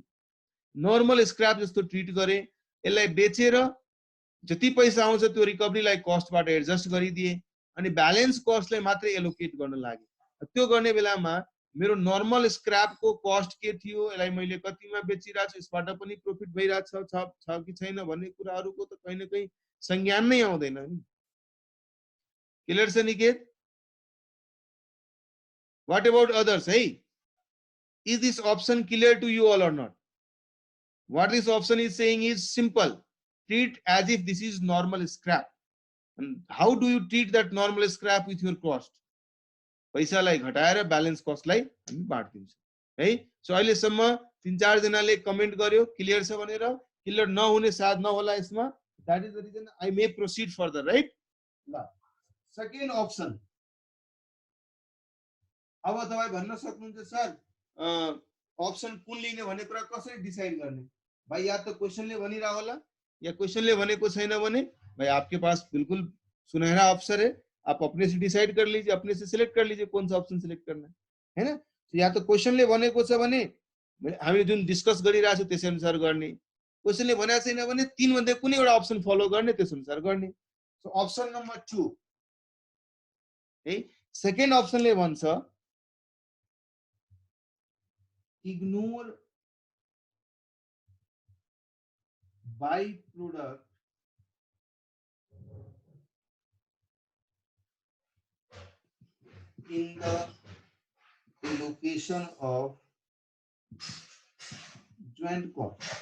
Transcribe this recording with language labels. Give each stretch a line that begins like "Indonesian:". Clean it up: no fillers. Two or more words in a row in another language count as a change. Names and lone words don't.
English: normal scrap
Nepali: जस्तो ट्रीट गरे, यसलाई बेचेर जति पैसा आउँछ त्यो रिकभरीलाई कस्टबाट एडजस्ट गरिदिए अनि ब्यालेन्स कस्टलाई मात्रै एलोकेट गर्न लागे। त्यो गर्ने बेलामा मेरो नर्मल स्क्रैपको कस्ट के थियो, यसलाई मैले कतिमा बेचिरहेको छु, यसबाट पनि प्रॉफिट भइरहेको छ कि छैन भन्ने कुराहरुको त
Hindi: कहीं न कहीं
Nepali: संज्ञान नै आउँदैन नि। क्लियर छ निकेत?
English: What about others? Hey, is this option clear to you all or not? What this option is saying is simple. Treat as if this is normal scrap. And how do you treat that normal scrap with your cost?
Nepali: पैसा लाई घटाएर
English: balance cost
Nepali: लाई हामी बाँड्दिन्छौं है। सो अहिले सम्म 3-4 जनाले कमेन्ट गर्यो क्लियर छ भनेर। क्लियर नहुने साथ नहोला यसमा।
English: That is the reason I may proceed further, right? ल second option।
Nepali: अब तपाईं भन्न सक्नुहुन्छ सर अप्सन कुन लिने भन्ने कुरा कसरी डिसाइड गर्ने?
Hindi: भाई या तो
Nepali: क्वेशनले भनिरा होला
Hindi: या
Nepali: क्वेशनले भनेको छैन भने
Hindi: भाई आपके पास बिल्कुल सुनहरा अवसर है, आप अपने से डिसाइड कर लीजिए, अपने से सिलेक्ट कर लीजिए कौन सा ऑप्शन सिलेक्ट करना है ना। तो या तो
Nepali: क्वेशनले भनेको छ भने हामीले जुन डिस्कस गरिरा छौं त्यसै अनुसार गर्ने, क्वेशनले भनेको छैन भने तीन मध्ये कुनै एउटा अप्सन फलो गर्ने त्यस अनुसार गर्ने।
English: so option number
Nepali: 2 है। सेकेन्ड अप्सनले भन्छ ignore byproduct in the allocation of joint cost.